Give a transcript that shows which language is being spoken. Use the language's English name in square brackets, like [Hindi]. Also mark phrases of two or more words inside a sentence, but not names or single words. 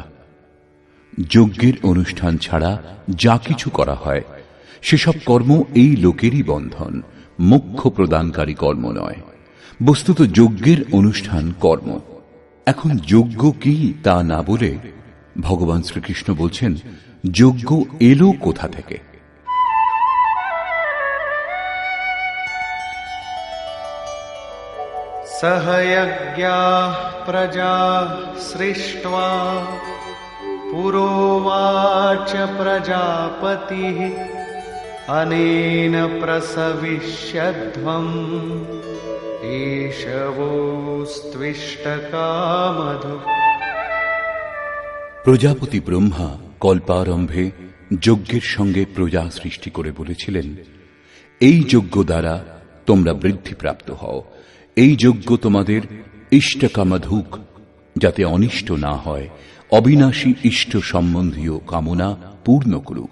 [Bangla] যজ্ঞের অনুষ্ঠান ছাড়া যা কিছু করা হয় সেসব কর্ম এই লোকেরই বন্ধন, মোক্ষ প্রদানকারী কর্ম নয়। বস্তুত যজ্ঞের অনুষ্ঠান কর্ম। এখন যজ্ঞ কি তা না বলে ভগবান শ্রীকৃষ্ণ বলছেন যজ্ঞ এলো কোথা থেকে। [Sanskrit] सहयज्ञाः प्रजा सृष्ट्वा पुरोवाच प्रजापतिः अनेन प्रसविष्यध्वम् एषवोस्त्विष्टकामधु। [Bangla] প্রজাপতি ব্রহ্মা কল্পারম্ভে যজ্ঞের সঙ্গে প্রজা সৃষ্টি করে বলেছিলেন, এই যজ্ঞ দ্বারা তোমরা বৃদ্ধিপ্রাপ্ত হও, এই যজ্ঞ তোমাদের ইষ্টকামাধুক, যাতে অনিষ্ট না হয়, অবিনাশী ইষ্ট সম্বন্ধীয় কামনা পূর্ণ করুক।